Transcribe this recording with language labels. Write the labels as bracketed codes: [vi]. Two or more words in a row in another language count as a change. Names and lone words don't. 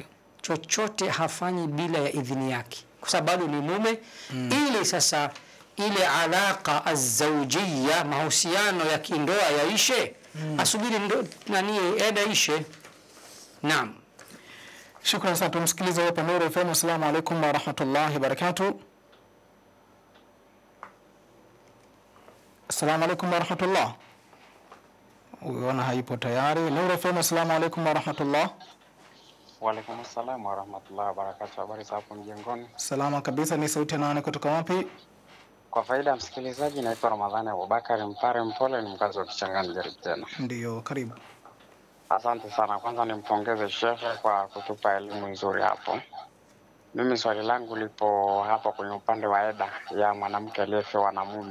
[sw] Chochote hafanyi bila ya idhini yake, kwa sababu ni mume. Ili sasa ile [ar] العلاقة الزوجية, [sw] mahusiano ya kindoa yaishe, asubiri eda ishe. Naam. Shukrani sana. Tumsikilize hapa Nuru FM. [ar] السلام عليكم ورحمة الله وبركاته. السلام عليكم ورحمة الله. [sw] Unaona haipo tayari. Nuru FM. [ar] السلام عليكم ورحمة الله. وعليكم السلام ورحمة الله وبركاته. [sw] Habari za hapo mjengoni? Salama kabisa. Ni sauti ya nani kutoka wapi? Kwa faida ya msikilizaji, naitwa Ramadhani Abubakar Mpare Mpole, ni mkazi wa Kichangani Jaribu tena. Ndio, karibu. Asante sana. Kwanza nimpongeze Sheikh kwa kutupa elimu nzuri hapo. Mimi swali langu lipo hapo kwenye upande wa eda ya mwanamke aliyefiwa na mume.